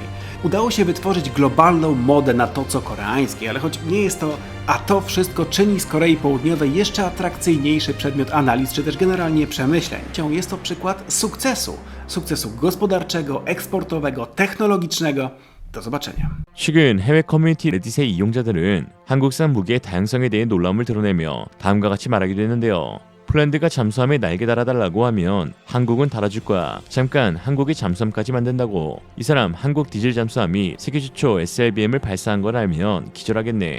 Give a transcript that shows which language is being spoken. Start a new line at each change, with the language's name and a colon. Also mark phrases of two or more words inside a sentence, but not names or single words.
Polish: Udało się wytworzyć globalną modę na to, co koreańskie, ale choć nie jest to, a to wszystko czyni z Korei Południowej jeszcze atrakcyjniejszy przedmiot analiz, czy też generalnie przemyśleń. Jest to przykład sukcesu gospodarczego, eksportowego, technologicznego. Do zobaczenia.
Korean: 최근 해외 커뮤니티 레딧의 이용자들은 한국산 무기의 다양성에 대해 놀라움을 드러내며 다음과 같이 말하기도 했는데요. 폴란드가 잠수함에 날개 달아달라고 하면 한국은 달아줄 거야. 잠깐 한국이 잠수함까지 만든다고. 이 사람 한국 디젤 잠수함이 세계 최초 SLBM을 발사한 걸 알면 기절하겠네.